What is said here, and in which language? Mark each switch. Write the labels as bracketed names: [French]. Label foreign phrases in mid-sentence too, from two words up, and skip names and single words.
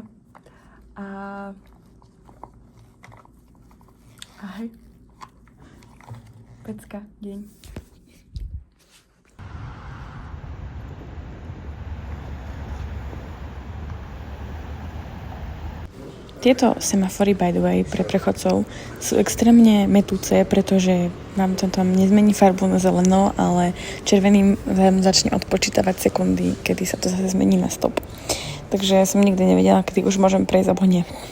[Slovak] A hej. Pecka, deň. Tieto semafory, [English] by the way, [Slovak] pre prechodcov sú extrémne mätúce, pretože nám to tam nezmení farbu na zeleno, ale červeným začne odpočítavať sekundy, kedy sa to zase zmení na stop. Takže som nikdy nevedela, kedy už môžem prejsť alebo nie.